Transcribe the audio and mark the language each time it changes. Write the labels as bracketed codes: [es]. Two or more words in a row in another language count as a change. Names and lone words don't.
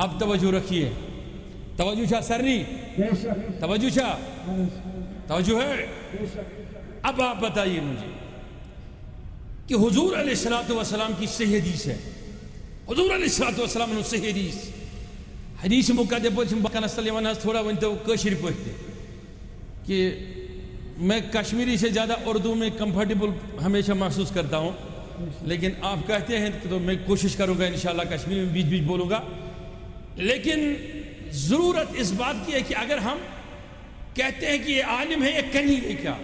[ur] اب توجہ رکھیے، توجہ [ks] چھا سرنی، [ur] بے شک، [ks] توجہ چھا، [ur] توجہ ہے۔ بے شک۔ اب آپ بتائیے مجھے کہ حضور علیہ السلام کی صحیح حدیث ہے، حضور علیہ السلام نے صحیح حدیث [ks] مقدم بکنس تلیوان تھوڑا ونتو کشیر پہتے [ur] کہ میں کشمیری سے زیادہ اردو میں کمفرٹیبل ہمیشہ محسوس کرتا ہوں، لیکن آپ کہتے ہیں تو میں کوشش کروں گا انشاءاللہ کشمیری میں بیچ بیچ بولوں گا۔ لیکن ضرورت اس بات کی ہے کہ اگر ہم کہتے ہیں کہ یہ عالم ہے، یہ کریں گے کیا؟